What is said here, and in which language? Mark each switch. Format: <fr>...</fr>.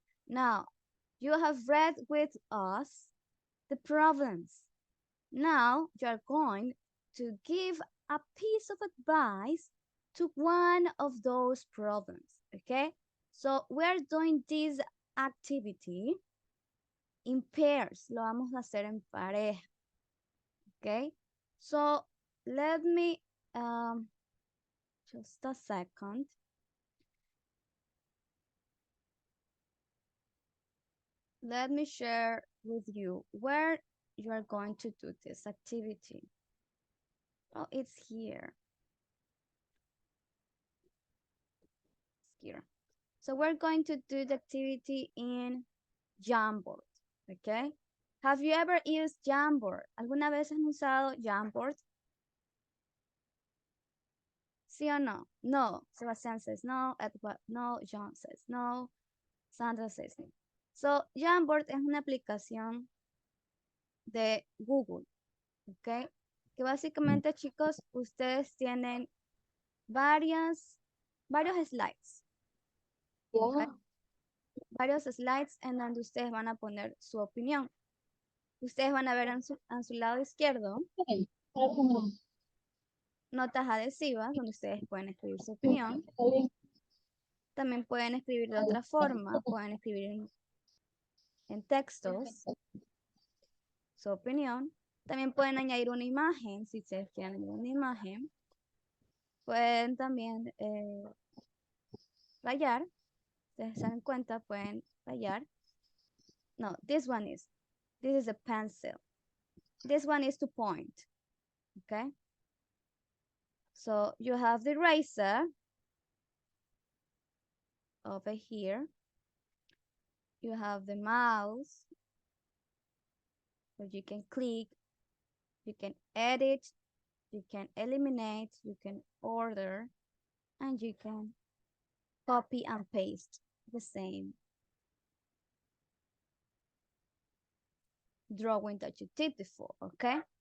<en>Now, you have read with us the problems. Now you're going to give a piece of advice to one of those problems, okay? So we're doing this activity in pairs.</en> <es>Lo vamos a hacer en pareja, okay?</es> <en>So let me, just a second. Let me share with you where you are going to do this activity. Oh, it's here. It's here. So we're going to do the activity in Jamboard, okay? Have you ever used Jamboard?</en> <es>¿Alguna vez han usado Jamboard? ¿Sí o no?</es> <en>No. Sebastián says no. Edward, no. John says no. Sandra says no.</en> <es>So, Jamboard es una aplicación de Google, ¿ok? Que básicamente, chicos, ustedes tienen varios slides. ¿Ok? Varios slides en donde ustedes van a poner su opinión. Ustedes van a ver a su lado izquierdo notas adhesivas donde ustedes pueden escribir su opinión. También pueden escribir de otra forma, pueden escribir en textos su opinión. También pueden añadir una imagen, si ustedes quieren añadir una imagen. Pueden también rayar. Ustedes se dan cuenta, pueden rayar.</es> <en>No, this is a pencil. This one is to point, okay? So you have the eraser over here. You have the mouse, where you can click, you can edit, you can eliminate, you can order, and you can copy and paste the same drawing that you did before, okay?</en>